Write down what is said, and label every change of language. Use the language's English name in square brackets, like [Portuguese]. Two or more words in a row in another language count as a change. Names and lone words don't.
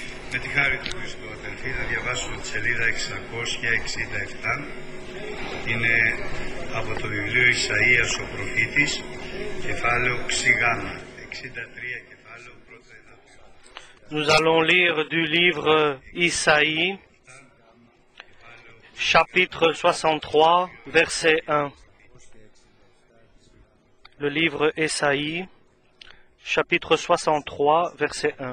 [Greek] Με τη χάρη του Χριστού, αδελφοί, θα διαβάσω τη σελίδα 667. Είναι από το βιβλίο Ισαΐας ο προφήτης, κεφάλαιο Ξιγάμα, 63, κεφάλαιο πρώτο εδάφιο. [French] Nous allons lire du livre Isaïe, chapitre 63, verset 1. Le livre Isaïe, chapitre 63, verset 1.